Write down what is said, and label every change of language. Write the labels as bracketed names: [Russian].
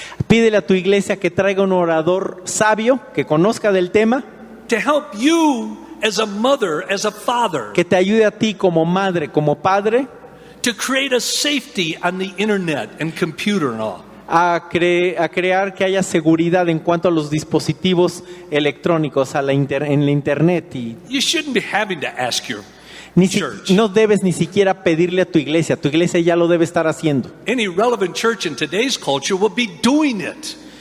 [Spanish] Pídele a tu iglesia que traiga un orador sabio, que conozca del tema, [English] to help you as a mother, as a father, [Spanish] que te ayude a ti como madre, como padre, [English] to create a safety on the internet and computer and all. [Spanish] a crear que haya seguridad en cuanto a los dispositivos electrónicos, en la internet. Y [English] You shouldn't be having to ask your church. [Spanish] no debes ni siquiera pedirle a tu iglesia ya lo debe estar haciendo. [English] Any relevant church in today's culture will be doing it.